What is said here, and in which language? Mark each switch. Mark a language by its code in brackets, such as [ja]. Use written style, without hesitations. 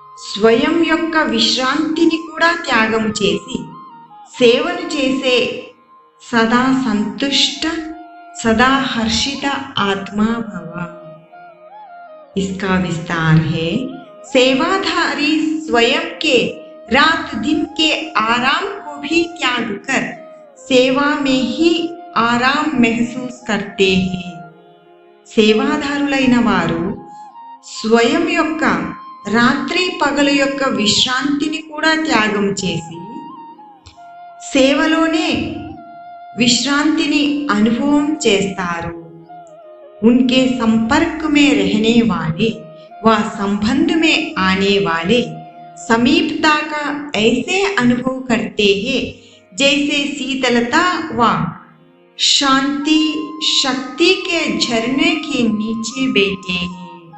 [te] స్వయం యొక్క విశ్రాంతిని కూడా త్యాగం చేసి సేవను చేసే సదా సంతుష్ట [hi] सदा हर्षित आत्मा भव. इसका विस्तार है सेवाधारी स्वयं के रात दिन के आराम को भी त्याग कर सेवा में ही आराम महसूस करते हैं. [te] సేవాదారులైన వారు స్వయం యొక్క రాత్రి పగలు యొక్క విశ్రాంతిని కూడా త్యాగం చేసి సేవలోనే విశ్రాంతిని అనుభవం చేస్తారు. [hi] उनके संपर्क में रहने वाले व संबंध में आने वाले समीपता का ऐसे अनुभव करते हैं जैसे शीतलता व शांति शक्ति के झरने के नीचे बैठे हैं.